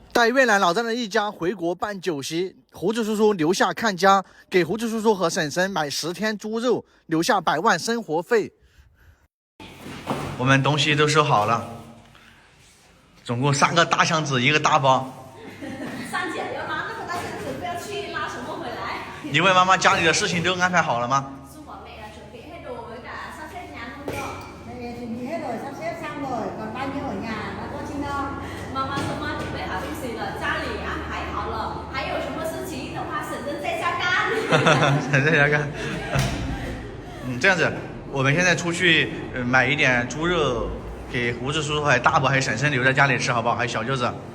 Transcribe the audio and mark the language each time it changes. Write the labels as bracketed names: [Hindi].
[Chinese] 带越南老丈人一家回国办酒席，胡子叔叔留下看家，给胡子叔叔和婶婶买10天猪肉，留下100万生活费。我们东西都收好了，总共3个大箱子，1个大包。三姐要拉那个大箱子，不要去拉什么回来。你问妈妈家里的事情都安排好了吗？叔和妹 [Vietnamese] là chuẩn bị hết đồ với cả sắp xếp nhà không rồi. Chuẩn bị hết rồi, sắp xếp xong rồi, còn bao nhiêu ở nhà đã có chi đâu. [Chinese] 妈妈说妈准备好东西了，家里安排好了，还有什么事情的话，婶婶在家干。婶婶在家干。这样子，我们现在出去买一点猪肉，给胡子叔叔还有大伯还有婶婶留在家里吃，好不好？还有小舅子。